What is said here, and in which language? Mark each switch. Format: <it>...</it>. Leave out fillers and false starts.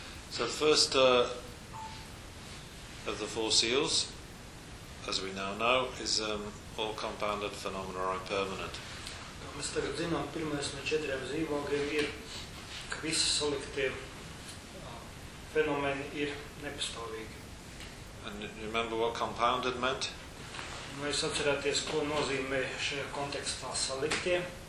<en>So the first of the four seals, as we now know, is all compounded phenomena are impermanent.</en> <lv>Mēs tagad zinām, pirmais no četriem zīmogiem ir, ka visi saliktie fenomeni ir nepastāvīgi.</lv> <en>And remember what compounded meant?</en> <lv>Mēs atcerēties, ko nozīmē šajā kontekstā saliktie.</lv>